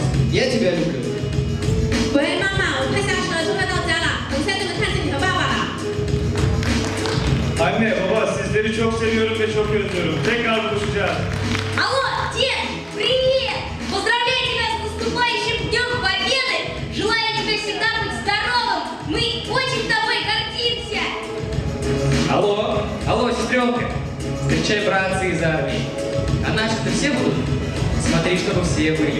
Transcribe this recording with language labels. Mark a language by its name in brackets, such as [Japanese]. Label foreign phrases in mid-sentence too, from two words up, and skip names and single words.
[Russian] Я тебя люблю. [Chinese] 喂，妈妈，我快下车，就快到家了。等一下就能看见你和爸爸了。 [Turkish] Anne, baba sizleri çok seviyorum ve çok özlüyorum. Tekrar buluşacağız. [Russian] Алло, дед, привет! Поздравляю тебя с наступающим Днем Победы! Желаю тебе всегда быть здоровым! Мы очень тобой гордимся! Алло, сестренка! Встречай братцы из армии. А наши-то все будут? Смотри, чтобы все были.